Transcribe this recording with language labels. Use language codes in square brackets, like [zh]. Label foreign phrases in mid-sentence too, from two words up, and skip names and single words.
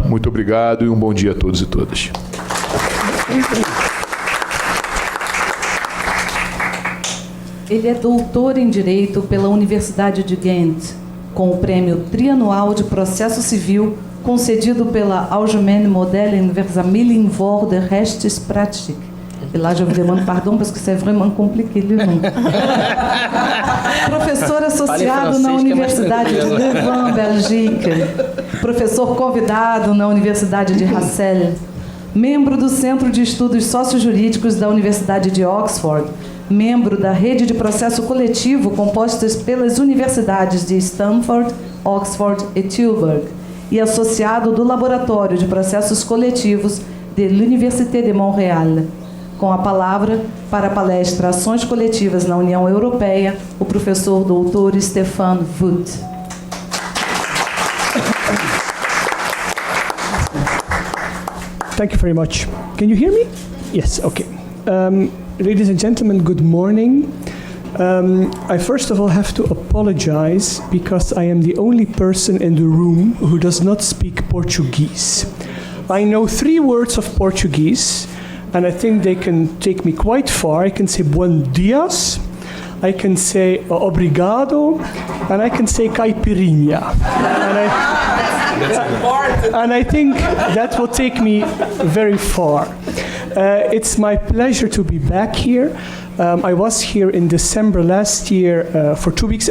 [pt] Muito obrigado e um bom dia a todos e todas. Ele é doutor em Direito pela Universidade de Ghent, com o Prêmio Trianual de Processo Civil concedido pela Allgemeine Modellen Versammlung voor de Rechtspraktijk. [fr] Et là, je vous demande pardon parce que c'est vraiment compliqué le nom. [pt] Professor associado na Universidade de Louvain, Bélgica. Professor convidado na Universidade de Hassel. Membro do Centro de Estudos Sociojurídicos da Universidade de Oxford. Membro da Rede de Processo Coletivo compostas pelas universidades de Stanford, Oxford e Tilburg. E associado do Laboratório de Processos Coletivos [fr] de l'Université de Montréal. [pt] Com a palavra, para a palestra Ações Coletivas na União Europeia, o professor doutor Stefaan Voet. [en] Thank you very much. Can you hear me? Yes, okay. Ladies and gentlemen, good morning. I first of all have to apologize because I am the only person in the room who does not speak Portuguese. I know 3 words of Portuguese, and I think they can take me quite far. I can say [pt] bom dias, [en] I can say obrigado, and I can say caipirinha. And I think that will take me very far. It's my pleasure to be back here. I was here in December last year for 2 weeks.